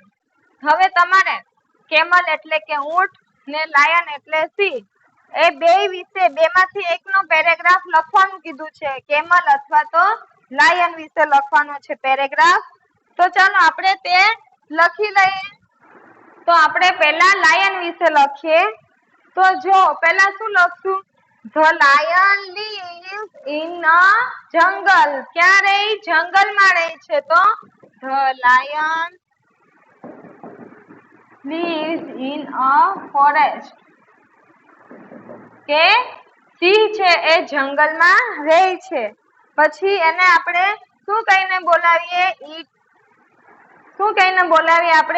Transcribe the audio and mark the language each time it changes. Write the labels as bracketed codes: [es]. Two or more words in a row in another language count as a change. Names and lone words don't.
[gu] હવે તમારે કેમલ એટલે કે ઊંટ ને લાયન એટલે સિંહ, એ બેમાંથી એકનો પેરેગ્રાફ લખવાનું કીધું છે. કેમલ અથવા તો લાયન વિશે લખવાનો છે પેરેગ્રાફ. તો ચાલો આપણે તે લખી લઈએ. તો આપણે પહેલા લાયન વિશે લખીએ. તો જો પહેલા શું લખશું? [en] The lion lives in a jungle. [gu] ક્યાં રહે? જંગલમાં રહે છે. [en] તો the lion lives in a forest. [gu] કે સિંહ છે એ જંગલમાં રહે છે. પછી એને આપણે શું કહીને બોલાવીએ? શું કહીને બોલાવીએ આપણે?